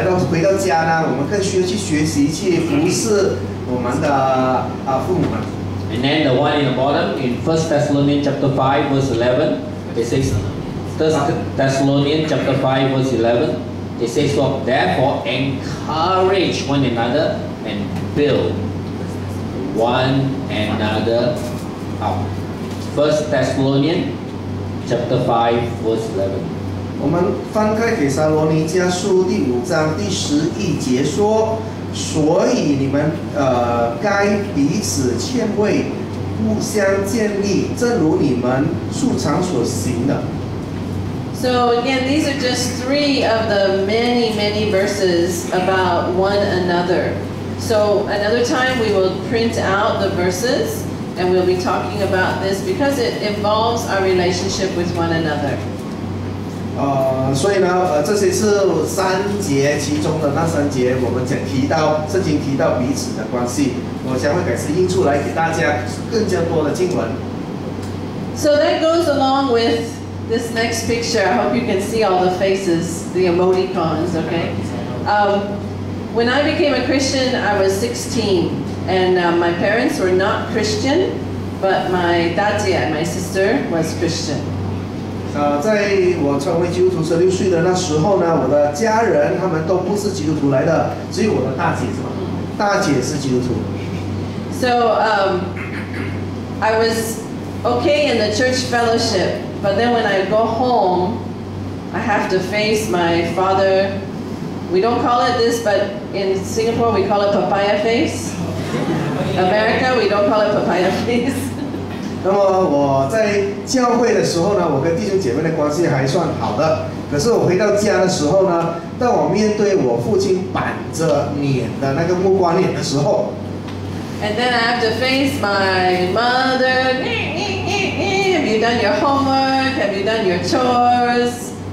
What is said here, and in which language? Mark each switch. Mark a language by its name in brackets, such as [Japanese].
[Chinese] 回到家呢，我们更需要去学习去服侍我们的父母们。 [English] And then the one in the bottom in 1 Thessalonians chapter 5 verse 11, it says 1 Thessalonians chapter 5 verse 11, it says, so therefore encourage one another and build one another up. 1 Thessalonians chapter 5 verse 11. [Chinese] 我们翻开帖撒罗尼迦书第5章第11节说，所以你们该彼此劝慰，互相建立，正如你们素常所行的。 [English] So again, these are just 3 of the many verses about one another. So another time we will print out the verses and we'll be talking about this because it involves our relationship with one another. [Chinese] 所以呢，这些是3节其中的那3节，我们圣经提到彼此的关系，我将会改次印出来给大家更加多的经文。 [English] So that goes along with this next picture. I hope you can see all the faces, the emoticons, okay? When I became a Christian, I was 16, and my parents were not Christian, but my dadjie, my sister, was Christian. [Chinese] 在我成为基督徒16岁的那时候呢，我的家人他们都不是基督徒来的，只有我的大姐是吧？大姐是基督徒。 [English] So I was okay in the church fellowship, but then when I go home, I have to face my father. We don't call it this, but in Singapore we call it papaya face. America, we don't call it papaya face. [Chinese] 那么我在教会的时候呢，我跟弟兄姐妹的关系还算好的。可是我回到家的时候呢，当我面对我父亲板着脸的那个木瓜脸的时候 [English] ，and then I have to face my mother. Have you done your homework? Have you done your chores?